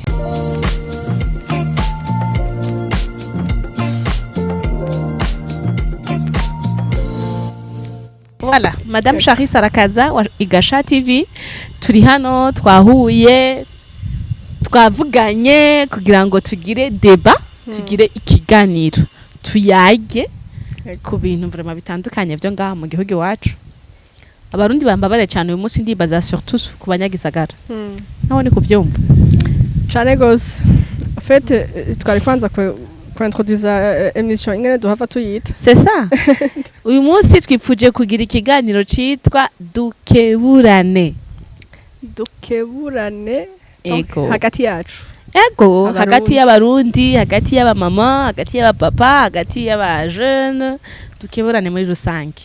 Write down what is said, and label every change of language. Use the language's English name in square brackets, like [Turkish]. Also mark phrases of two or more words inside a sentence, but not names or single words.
[Rundi] Voilà, Madame Charis Arakaza wa Igasha TV, turi hano twahuye twavuganye kugira ngo tugire deba, tugire ikiganiro, tuyage ku bintu vraiment bitandukanye byo ngaha mu gihugu wacu. Abarundi bambabare cyane uyu munsi ndibaza surtout ku banyagisagara. Naho ni kuvyumva. Cyane gose. [French] En fait, [Rundi] twari kwanza ko [French] introduire émission [Rundi] ingene duhava tuyita. [French] C'est ça. [Rundi] Uyu munsi twipfuje kugira ikiganiro citwa Dukeburane. Dukeburane Ego. hagati yacu. Ego, hagati y'abarundi, hagati y'abamama, hagati y'abapapa, hagati y'abajeune, dukeburane muri rusange.